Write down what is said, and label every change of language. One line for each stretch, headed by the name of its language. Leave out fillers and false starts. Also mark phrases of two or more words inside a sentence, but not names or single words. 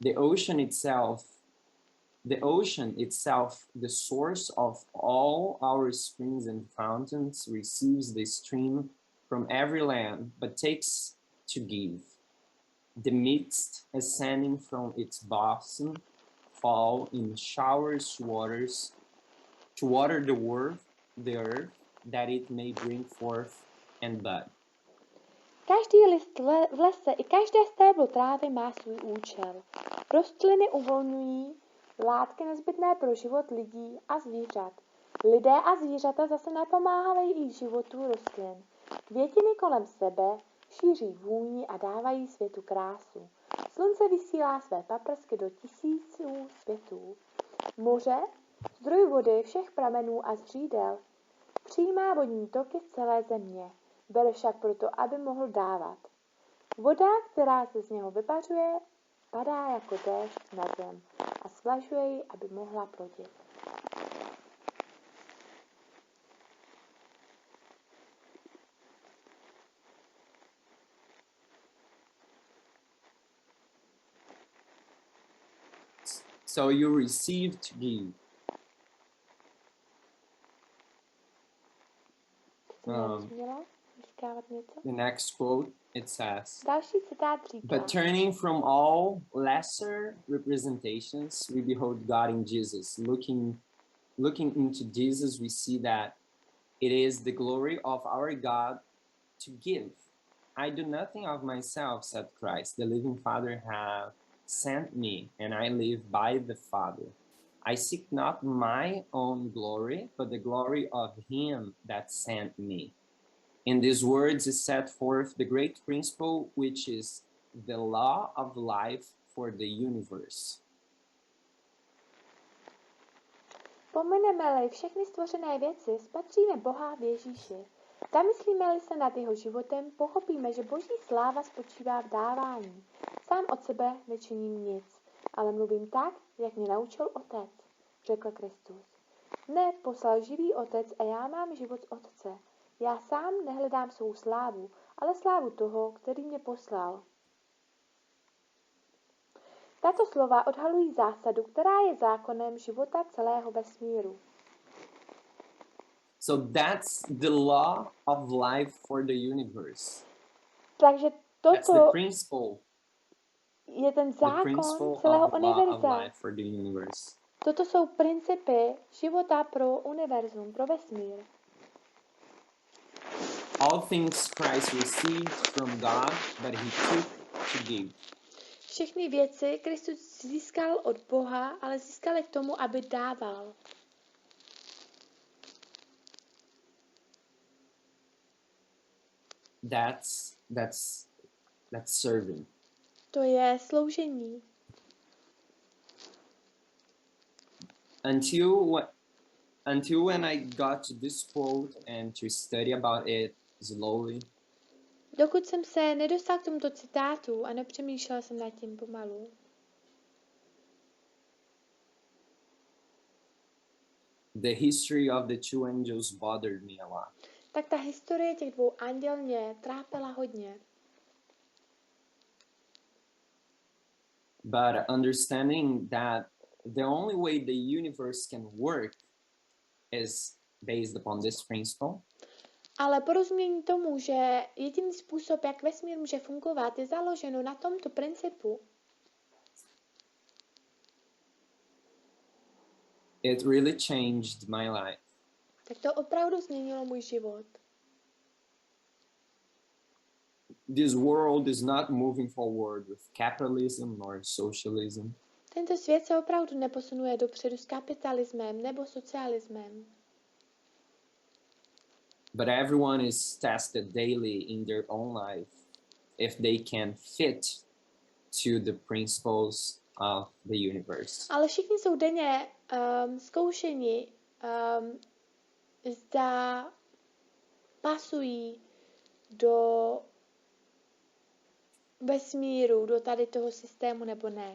English: The ocean itself, the source of all our springs and fountains, receives the stream from every land, but takes to give. The mist ascending from its bosom fall in showers to water the earth, that it may bring forth and bud.
Czech: Každý list v lese i každé stéblo trávy má svůj účel. Rostliny uvolňují látky nezbytné pro život lidí a zvířat. Lidé a zvířata zase napomáhají životu rostlin. Květiny kolem sebe šíří vůni a dávají světu krásu. Slunce vysílá své paprsky do tisíců světů. Moře, zdroj vody všech pramenů a zřídel, přijímá vodní toky z celé země. Bere však proto, aby mohl dávat. Voda, která se z něho vypařuje, padá jako déšť na zem a svlažuje ji, aby mohla plodit.
English: So you receive to give. The next quote, it says,
Czech: Další citát říká,
English: but turning from all lesser representations, we behold God in Jesus. Looking into Jesus, we see that it is the glory of our God to give. I do nothing of myself, said Christ. The living Father hath sent me, and I live by the Father. I seek not my own glory, but the glory of him that sent me. In these words is set forth the great principle, which is the law of life for the universe.
Czech: Pomeneme-li všechny stvořené věci, spatříme Boha v Ježíši. Zamyslíme-li se nad jeho životem, pochopíme, že Boží sláva spočívá v dávání. Sám od sebe nečiním nic, ale mluvím tak, jak mě naučil Otec, řekl Kristus. Mne poslal živý Otec a já mám život z Otce. Já sám nehledám svou slávu, ale slávu toho, který mě poslal. Tato slova odhalují zásadu, která je zákonem života celého vesmíru.
English: So that's the law of life for the universe.
Czech: Takže
English: That's the
Czech: toto
English: principle.
Czech: je ten
English: The
Czech: zákon
English: principle
Czech: celého
English: of the law of
Czech: univerza.
English: life for the universe.
Czech: Toto jsou principy života pro univerzum, pro vesmír.
English: All things Christ received from God, but he took to give.
Czech: Všechny věci Kristus získal od Boha, ale získal je k tomu, aby dával.
English: That's serving.
Czech: To je sloužení.
English: Until when I got to this quote and to study about it slowly,
Czech: Dokud jsem se nedostal k tomuto citátu a nepřemýšlel jsem nad tím pomalu,
English: the history of the two angels bothered me a lot.
Czech: tak ta historie těch dvou anděl mě trápila hodně.
English: But understanding that the only way the universe can work is based upon this principle,
Czech: Ale porozumění tomu, že jediný způsob, jak vesmír může fungovat, je založeno na tomto principu.
English: it really changed my life.
Czech: Tak to opravdu změnilo můj život.
English: This world is not moving forward with capitalism nor socialism.
Czech: Tento svět se opravdu neposunuje dopředu s kapitalismem nebo socialismem.
English: But everyone is tested daily in their own life if they can fit to the principles of the universe.
Czech: Ale všichni jsou denně zkoušeni, zda pasují do vesmíru, do tady toho systému nebo ne.